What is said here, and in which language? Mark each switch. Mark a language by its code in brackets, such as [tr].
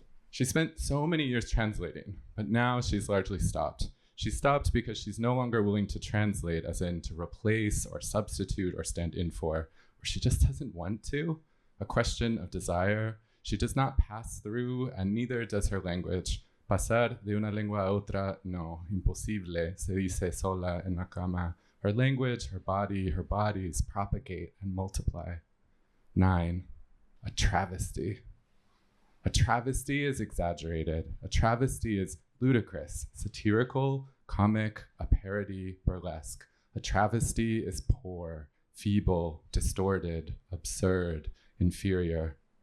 [en] She spent so many years translating, but now she's largely stopped. She stopped because she's no longer willing to translate, as in to replace or substitute or stand in for, or she just doesn't want to. A question of desire. She does not pass through, and neither does her language. [es] Pasar de una lengua a otra, no, imposible, se dice sola en la cama. [en] Her language, her bodies propagate and multiply. 9, a travesty. A travesty is exaggerated. A travesty is ludicrous, satirical, comic, a parody, burlesque. A travesty is poor, feeble, distorted, absurd, inferior.